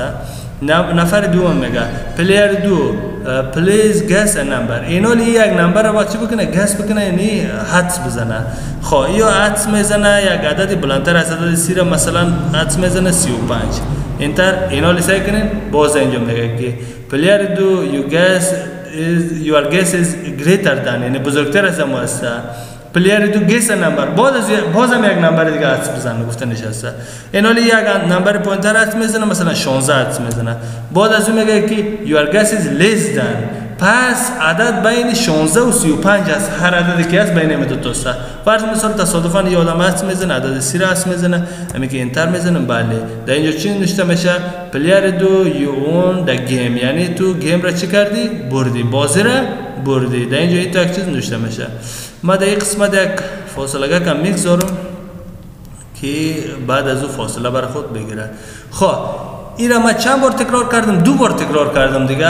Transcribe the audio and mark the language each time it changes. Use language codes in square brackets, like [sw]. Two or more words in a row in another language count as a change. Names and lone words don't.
[fa] نفر دوم میگه پلیر دو [en] please guess number. [fa] اینال یک نمبر را باید چی بکنه؟ گس بکنه، یعنی حدس بزنه. خب یا حدس میزنه یک عدد بلندتر از عدد 30 را، مثلا حدس میزنه 35. انتر اینال سعی کنین. باز اینجا میگه که پلیر دو [en] your guess is greater than، [fa] یعنی بزرگتر از ما است. پلیر دو [en] guess number, [fa] بازم یک نمبر دیگه حدس بزنه گفته نشسته. اینال یک نمبر پایینتر حدس میزنه، مثلا 16 حدس میزنه. بعد از اون میگه که [en] your guess is less than، [fa] پس عدد بین 16 و 35 است. هر عددی که است بین این دو تا است. فرض مثال تصادفاً یه آدم حدس میزنه عدد 30 حدس میزنه، همین که انتر میزنم. بله در اینجا چی نوشته میشه؟ [en] پلیر دو you won the game، [fa] یعنی تو گیم را چی کردی؟ بردی، بازی را بردی. در اینجا این تا یک چیز نوشته میشه. ما در این قسمت یک فاصله کم میگذارم که بعد از او فاصله برای خود بگیره. خب این را من چند بار تکرار کردم؟ 2 بار تکرار کردم دیگه.